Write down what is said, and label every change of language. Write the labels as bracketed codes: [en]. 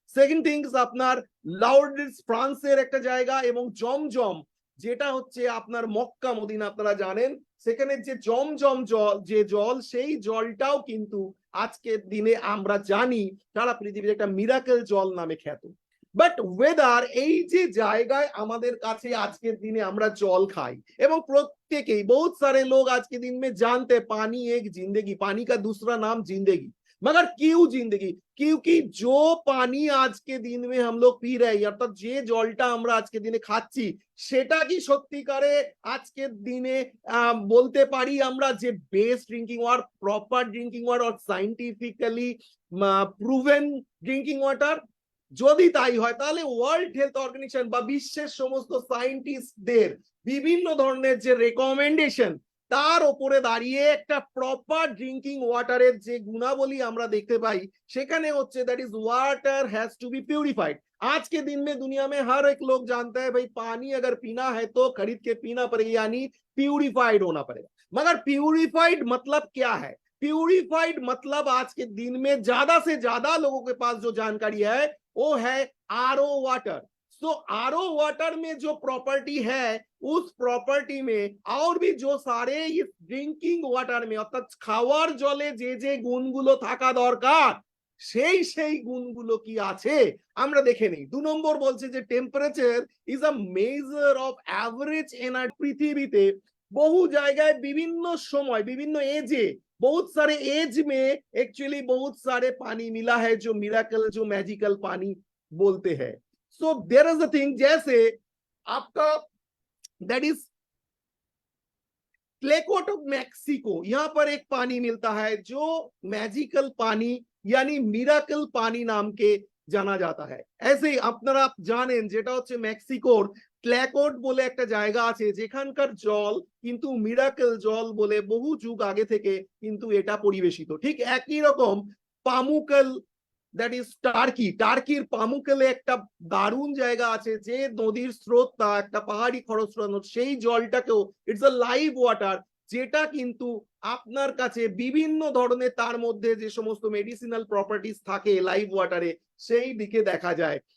[bn] Second things, আপনার লাউডিস ফ্রান্সের একটা জায়গা, এবং জমজম, যেটা হচ্ছে আপনার মক্কা মদিনা, আপনারা জানেন সেখানে যে জমজম জল, যে জল, সেই জলটাও কিন্তু আজকের দিনে আমরা জানি সারা পৃথিবীর একটা মিরাকেল জল নামে খ্যাত। বাট ওয়েদার এই যে জায়গায় আমাদের কাছে আজকের দিনে আমরা জল খাই এবং প্রত্যেকেই [hi] बहुत सारे लोग आज के दिन में जानते हैं पानी एक जिंदगी, पानी का दूसरा नाम जिंदगी। मगर क्यों जिंदगी? क्योंकि जो पानी आज के दिन में हम लोग पी रहे हैं অর্থাৎ যে জলটা আমরা আজকে দিনে খাচ্ছি সেটা কি সত্যিকারে আজকের দিনে বলতে পারি আমরা যে best drinking water, proper drinking water or scientifically proven drinking water? [bn] যদি তাই হয় তাহলে ওয়ার্ল্ড হেলথ অর্গানাইজেশন বা বিশ্বের সমস্ত সায়েন্টিস্টদের বিভিন্ন ধরনের যে রেকমেন্ডেশন তার উপরে দাঁড়িয়ে একটা প্রপার ড্রিঙ্কিং ওয়াটারের যে গুণাবলী আমরা দেখতে পাই সেখানে হচ্ছে [en] That is water has to be purified. [hi] आज के दिन में दुनिया में हर एक लोग जानता है भाई पानी अगर पीना है तो खरीद के पीना पड़ेगा, यानी प्यूरिफाइड होना पड़ेगा। मगर प्यूरिफाइड मतलब क्या है? प्यूरिफाइड मतलब आज के दिन में ज्यादा से ज्यादा लोगों के पास जो जानकारी है वो है आरओ वाटर। तो आरओ वाटर में जो प्रॉपर्टी है उस प्रॉपर्टी में और भी जो सारे इस ड्रिंकिंग वाटर में [bn] অর্থাৎ খাওয়ার জলে যে যে গুণগুলো থাকা দরকার সেই গুণগুলো কি আছে আমরা দেখে নেই। 2 নম্বর বলছে যে [en] Temperature is a measure of average energy. [bn] পৃথিবীতে বহু জায়গায় বিভিন্ন সময় বিভিন্ন এজে [hi] बहुत सारे एज में एक्चुअली बहुत सारे पानी मिला है जो मिराकल जो मैजिकल पानी बोलते हैं। [en] so there is a thing [hi] जैसे आपका दैट इज क्लेकोट ऑफ मैक्सिको, यहाँ पर एक पानी मिलता है जो मैजिकल पानी यानी मिराकल पानी नाम के জানা जाता है। ऐसे ही [bn] আপনারা জানেন যেটা হচ্ছে মেক্সিকোর ক্ল্যাকোট বলে একটা জায়গা আছে যেখানকার জল কিন্তু মিরাকেল জল বলে বহু যুগ আগে থেকে কিন্তু এটা পরিবেশিত। ঠিক একই রকম পামুকেল দ্যাট ইজ টার্কি, টার্কির পামুকেলে একটা দারুণ জায়গা আছে যে নদীর স্রোতটা একটা পাহাড়ি খরস্রোত, সেই জলটাকেও [en] it's a live water [bn] যেটা কিন্তু আপনার কাছে বিভিন্ন ধরনের তার মধ্যে যে সমস্ত মেডিসিনাল প্রপার্টিজ থাকে লাইভ ওয়াটারে সেই দিকে দেখা যায়।